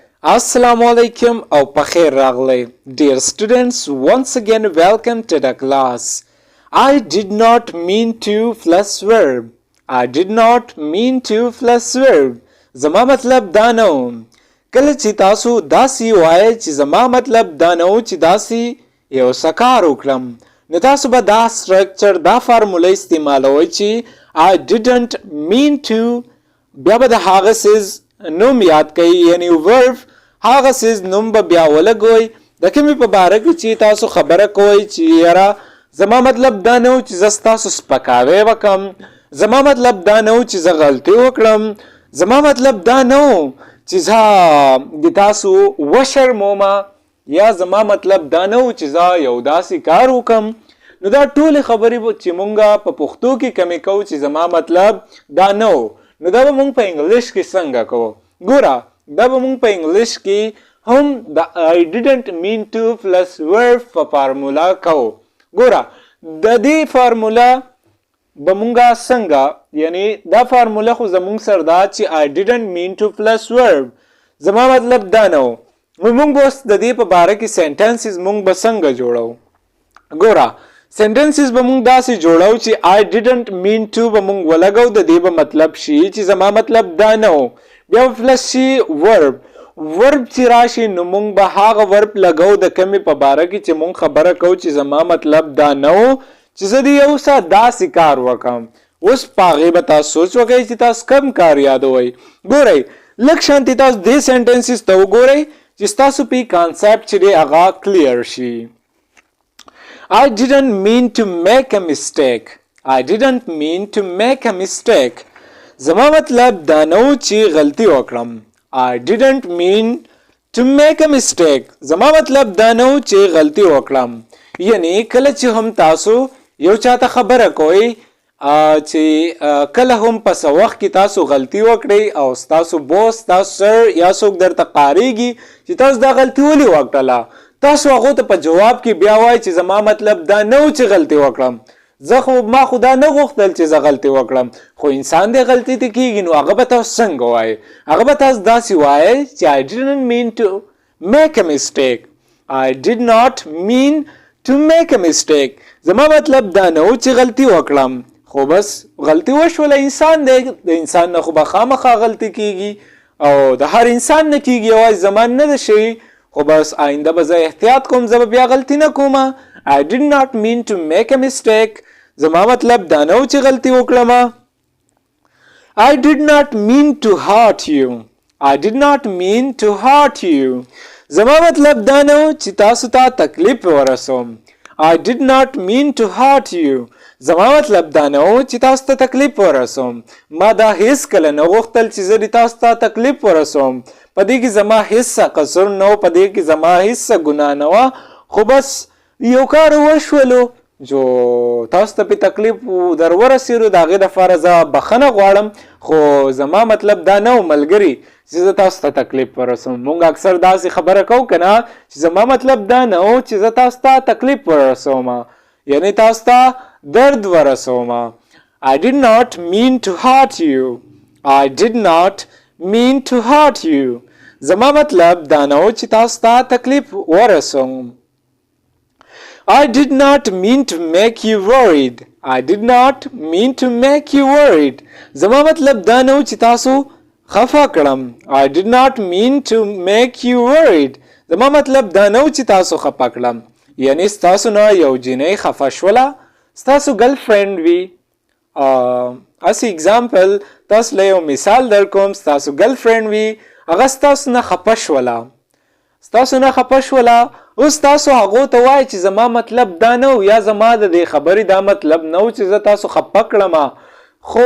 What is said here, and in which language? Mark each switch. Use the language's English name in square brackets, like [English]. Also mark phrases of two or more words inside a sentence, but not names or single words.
[Arabic] السلام عليكم [English] or [Pashto] په خير راغلي. [English] Dear students, once again welcome to the class. I did not mean to plus verb. I did not mean to plus verb. [Pashto] زما مطلب دا نو. کله چې تاسو داسې وایئ چې زما مطلب دا نو چې داسې یو سکار وکړم نو تاسو به دا structure دا فارموله استعمالوئ چې [English] I didn't mean to [Pashto] بیا به د هغه سیز نوم یاد کوي یعنی verb هغه سیز نوم به بیا ولګوئ د کومې په باره کې چې تاسو خبره کوئ چې یاره زما مطلب دا نه و چې زه ستاسو سپکاوی وکړم زما مطلب دا نه و چې زه غلطي وکړم زما مطلب دا نه و چې زه د تاسو وشرمومه یا زما مطلب دا نه و چې زه یو داسې کار وکړم نو دا ټولې خبرې چې مونږ په پښتو کې کمې کوو چې زما مطلب دا نه و نو دا به مونږ په انګلیش کې څنګه کوو ګوره دا به مونږ په انګلیش کې هم د [English] I didn't mean to plus verb [Pashto] په فارمولا کوو ګوره د دې فارمولا به مونږه څنګه یعنی دا فارمولا خو زمونږ سره دا چې [English] I didn't mean to plus verb [Pashto] زما مطلب دا نه و مونږ به اوس د دې په باره کې سینټنسز مونږ به څنګه جوړو ګوره سنټنسز به مونږ داسې جوړو چې I [English] didn't mean to [Pashto] به مونږ ولګو د دې به مطلب شي چې زما مطلب دا نه و بیا پلس شي verb چې راشي نو مونږ به هغه verb لګو د کمې په باره کې چې مونږ خبره کوو چې زما مطلب دا نه و چې زه د یو څه داسې کار وکړم اوس په هغې به تاسو سوچ وکړئ چې تاسو کم کار یادوئ ګورئ لږ شانتې تاسو دې سنټنسز ته وګورئ چې ستاسو په کانسپټ چې دی هغه کلیر شي [English] I didn't mean to make a mistake. I didn't mean to make a mistake. [Pashto] زما مطلب دا نو چې غلطي وکړم. [English] I didn't mean to make a mistake. [Pashto] زما مطلب دا نو چې غلطي وکړم. یعنی کله چې هم تاسو یو چاته خبره کوئ چې کله هم په څه وخت کې تاسو غلطي وکړئ او تاسو بوس تاسو سر یا څوک درته قاریږي چې تاسو دا غلطي ولې وکړله تاسو هغه ته په جواب کې بیا وایي چې زما مطلب دا نه و چې غلطي وکړم ما خو دا نه غوښتل چې زه غلطي وکړم خو انسان دی غلطي ته کېږي نو هغه به تاسو څنګه وایي هغه به تاسو داسې وایي چې [English] I didn't mean to make a mistake. I did not mean to make a mistake. [Pashto] زما مطلب دا نه و چې غلطي وکړم خو بس غلطي وشوله انسان دی د انسان نه خو به خامخا غلطي کېږي او د هر انسان نه کېږي یوازې زما نه ده شوي خو بس آینده به زه احتیاط کوم زه به بیا غلطي نه کومه [English] I did not mean to make a mistake. [Pashto] زما مطلب دا نه و چې غلطي وکړم [English] I did not mean to hurt you. I did not mean to hurt you. [Pashto] زما مطلب دا نه و چې تاسو ته تکلیف ورسوم [English] I did not mean to hurt you. [Pashto] زما مطلب دا نه و چې تاسو ته تکلیف ورسوم ما دا هیڅ کله نه غوښتل چې زه تاسو ته تکلیف ورسوم په دې کې زما هیڅ قصور نه و په دې کې زما هیڅ ګناه نه وه خو بس یو کار وشولو جو تاسو ته په تکلیف در ورسېدو د هغې دپاره زه بخښنه غواړم خو زما مطلب دا نه و ملګري چې زه تاسو ته تکلیف ورسوم مونږ اکثر داسې خبره کوو که نه چې زما مطلب دا نه و چې زه تاسو ته تکلیف ورسوم یعنی تاسو ته درد ورسوم [English] I did not mean to hurt you. I did not mean to hurt you. [Pashto] زما مطلب دا نه و چې تاسو ته تکلیف ورسوم [English] I did not mean to make you worried. I did not mean to make you worried. [Pashto] زما مطلب دا نه و چې تاسو خفه کړم [English] I did not mean to make you worried. [Pashto] زما مطلب دا نه و چې تاسو خفه کړم یعنی ستاسو نه یو جینۍ خفه شوله ستاسو [English] girl friend [Pashto] وي [English] as example [Pashto] تاسو له یو مثال در کوم ستاسو [English] girl friend [Pashto] وي هغه ستاسو نه خفه شوله اوس تاسو هغو ته وایئ چې زما مطلب دا نه و یا زما د دې خبرې دا مطلب نه و چې زه تاسو خفه کړم خو